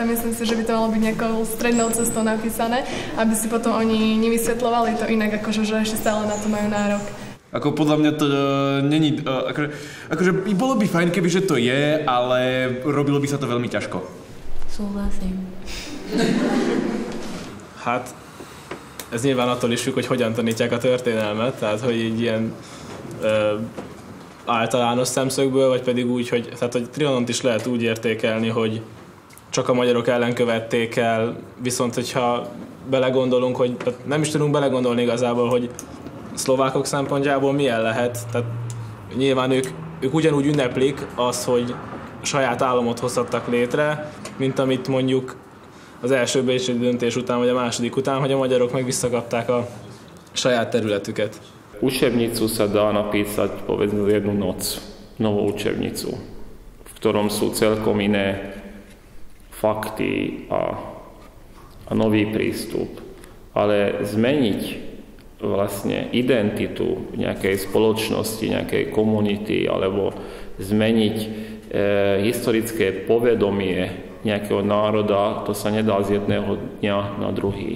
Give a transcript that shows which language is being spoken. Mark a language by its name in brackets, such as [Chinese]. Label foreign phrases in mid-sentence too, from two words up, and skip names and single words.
[Slovak] Myslím si, že by to malo byť nejakou strednou cestou napísané, aby si potom oni nevysvetľovali to inak, akože že ešte stále na to majú nárok. Ako podľa mňa to není... Akože bolo by fajn, kebyže to je, ale robilo by sa to veľmi ťažko. Súhlasím. [Hungarian] Hát, ez nyilván attól is függ, hogy hogyan tanítják a történelmet, tehát hogy egy ilyen általános szemszögből, vagy pedig úgy, hogy Trianont is lehet úgy értékelni, hogy csak a magyarok ellen követték el, viszont hogyha belegondolunk, hogy nem is tudunk belegondolni igazából, hogy szlovákok szempontjából milyen lehet, tehát nyilván ők ugyanúgy ünneplik azt, hogy saját államot hozhattak létre, mint amit mondjuk az első bécsi döntés után, vagy a második után, hogy a magyarok meg visszakapták a saját területüket. [Slovak] Učebnicu sa dá napísať povedzme za jednu noc, novú učebnicu, v ktorom sú celkom iné fakty a nový prístup. Ale zmeniť vlastne identitu nejakej spoločnosti, nejakej komunity, alebo zmeniť historické povedomie nejakého národa, to sa nedá z jedného dňa na druhý.